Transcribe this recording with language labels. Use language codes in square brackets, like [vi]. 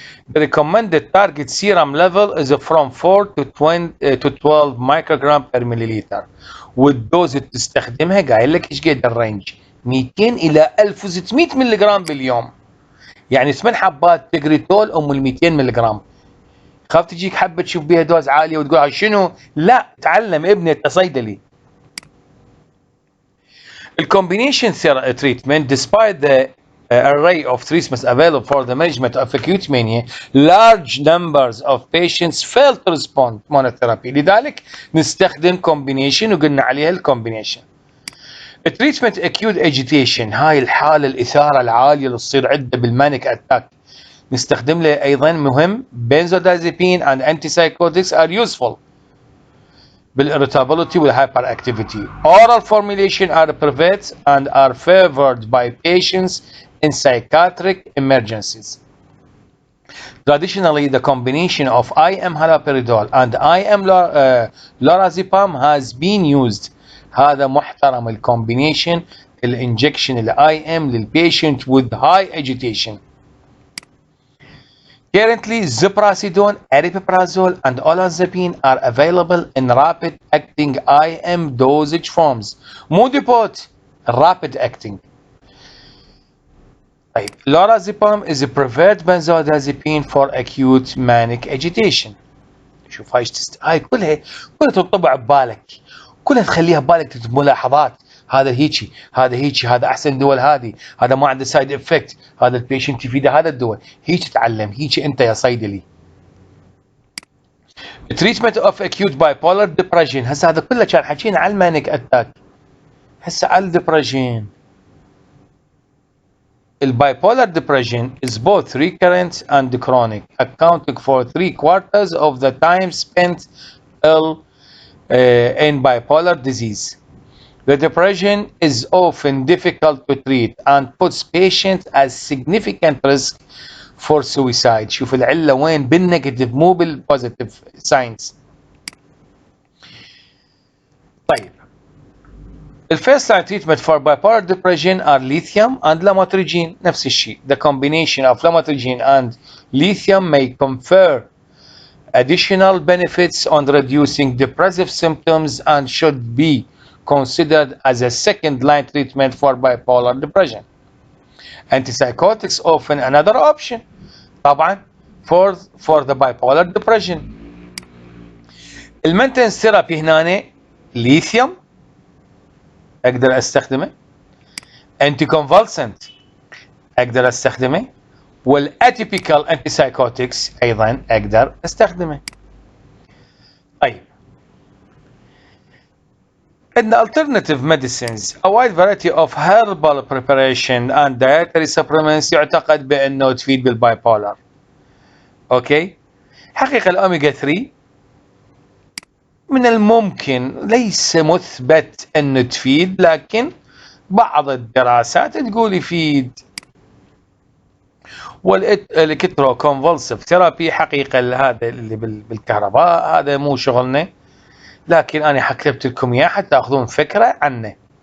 [en] The recommended target serum level is from 4 to 12 microgram per milliliter. [ar] والدوز اللي تستخدمها قايل لك ايش قد الرينج 200 الى 1600 ملي جرام باليوم. يعني 8 حبات تجريتول ال 200 ملي جرام. خاف تجيك حبه تشوف بيها دوز عاليه وتقول شنو؟ لا تعلم ابني انت صيدلي. [en] الكومبينيشن treatment despite the array of treatments available for the management of acute mania, large numbers of patients fail to respond monotherapy. [ar] لذلك نستخدم combination وقلنا عليها الcombination. [en] treatment acute agitation [ar] هاي الحالة الإثارة العالية اللي تصير عنده بالمانيك اتاك نستخدم له أيضا مهم [en] benzodiazepine and antipsychotics are useful. [ar] بالirritability والhyperactivity. [en] Oral formulation are preferred and are favored by patients in psychiatric emergencies. Traditionally, the combination of IM haloperidol and IM lorazepam has been used. [ar] هذا محترم الcombination الانجكشن ال IM للpatient with high agitation. [en] Currently, ziprasidone, aripiprazole, and olanzapine are available in rapid-acting IM dosage forms. [ar] مو ديبوت rapid-acting. [en] طيب lorazepam is a preferred benzodiazepine for acute manic agitation. [ar] شوف هاي كلها تطبع ببالك، كلها تخليها ببالك تكتب ملاحظات. هذا هيجي هذا احسن دول، هذا ما عنده سايد افكت، هذا البيشنت يفيده هذا الدول. هيك تتعلم، هيك انت يا صيدلي. [en] treatment of acute bipolar depression [ar] هسه هذا كله كان حكينا على المانيك اتاك، هسه على الدبرشن. [en] البايبولار depression is both recurrent and chronic, accounting for 3/4 of the time spent ill in bipolar disease. The depression is often difficult to treat and puts patients at significant risk for suicide. [ar] شوف العلة وين؟ بالنيجاتيف مو بالبوزيتيف ساينز. [en] طيب The first line treatment for bipolar depression are lithium and lamotrigine. [ar] نفس الشيء. [en] The combination of lamotrigine and lithium may confer additional benefits on reducing depressive symptoms and should be considered as a second line treatment for bipolar depression. Antipsychotics often another option طبعا for the bipolar depression. [ar] المينتنس ثيرابي هنا lithium اقدر استخدمه، انتي كونفالسنت اقدر استخدمه، والاتيبيكال انتي سايكوتكس ايضا اقدر استخدمه. طيب عندنا [en] alternative medicines a wide variety of herbal preparation and dietary supplements [ar] يعتقد بانه تفيد بالبايبولار. اوكي حقيقة الاوميجا 3 من الممكن، ليس مثبت انه تفيد، لكن بعض الدراسات تقول يفيد. والالكترو كونفولسيف ثيرابي حقيقة هذا اللي بالكهرباء هذا مو شغلنا، لكن انا حكتبت لكم اياه حتى تاخذون فكرة عنه.